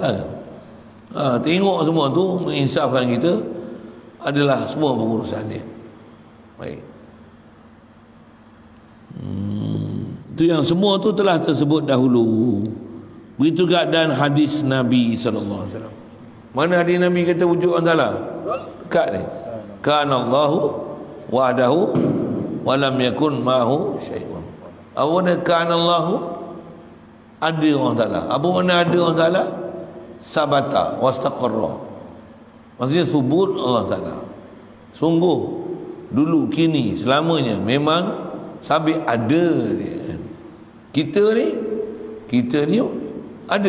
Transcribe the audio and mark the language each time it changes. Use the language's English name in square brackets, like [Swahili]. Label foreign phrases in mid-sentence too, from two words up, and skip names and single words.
[Malay] Tengok semua tu menginsafkan kita adalah semua pengurusan dia. Baik. Itu yang semua tu telah tersebut dahulu. Begitu juga dan hadis Nabi [Arabic] صلى الله عليه وسلم. [Malay] Mana hadis Nabi kata wujud Allah Ta'ala? Dekat ni. [Arabic] كان الله وحده ولم يكن معه شيء. [Malay] Apa makna [Arabic] كان الله? [Malay] Ada Allah Ta'ala. Apa makna ada Allah Ta'ala? [Arabic] ثبت واستقر. [Malay] Maksudnya subut Allah Ta'ala. Sungguh, dulu, kini, selamanya memang sabit ada dia. Kita ni ada.